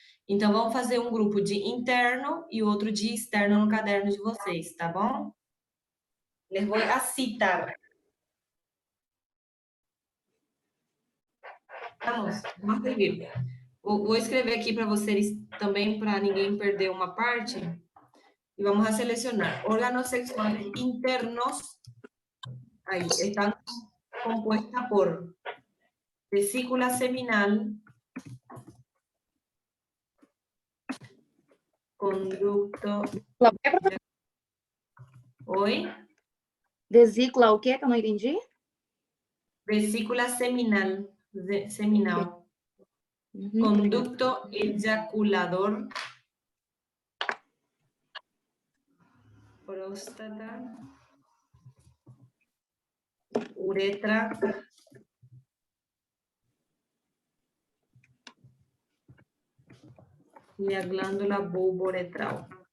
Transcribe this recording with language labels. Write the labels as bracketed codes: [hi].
[pt] Então, vamos fazer um grupo de interno e outro de externo no caderno de vocês, tá bom? [es] Les voy a citar. [pt] Vamos escrever. Vou escrever aqui para vocês também, para ninguém perder uma parte. E vamos a selecionar. [es] Órganos sexuales internos, ahí, están compuestas por vesícula seminal, conducto... [pt] Oi? Vesícula, o quê que eu não entendi? [es] Vesícula seminal, seminal. Uhum. Conducto eyaculador, próstata, uretra, [pt] e a glândula bulboretral.